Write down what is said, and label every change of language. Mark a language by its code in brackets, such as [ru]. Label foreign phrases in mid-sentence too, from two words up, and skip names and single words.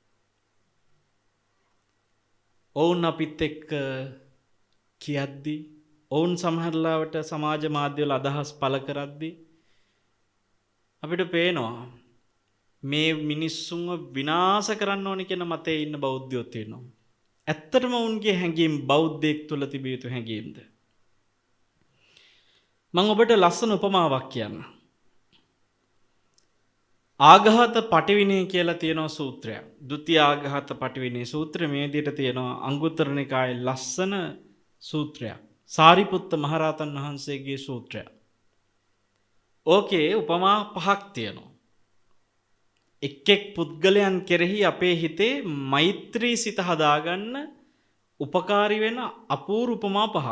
[si] ඔවුන් අපිත් එක්ක කියද්දි ඔවුන් සමහරලාවට සමාජ මාධ්‍යවල අදහස් පළ කරද්දී අපිට පේනවා මේ මිනිස්සුන්ව විනාශ කරන්න ඕනි කියන මතයේ ඉන්න බෞද්ධයෝ තියෙනවා. ඇත්තටම උන්ගේ හැඟීම් බෞද්ධයෙක් තුළ තිබිය යුතු හැඟීම්ද? මම ඔබට ලස්සන උපමාවක් කියන්න. ආඝාත පටිවිණය කියලා තියෙනවා සූත්‍රයක්. ဒုတိ ආඝාත පටිවිණය සූත්‍රය මේ විදිහට තියෙනවා අංගුත්තර නිකායේ ලස්සන සූත්‍රයක්. සාරිපුත්ත මහරහතන් වහන්සේගේ සූත්‍රයක්. ඕකේ උපමා පහක් තියෙනවා. එක් පුද්ගලයන් කෙරෙහි අපේ හිතේ මෛත්‍රී සිත හදාගන්න උපකාරී වෙන අපූර්ව උපමා පහක්.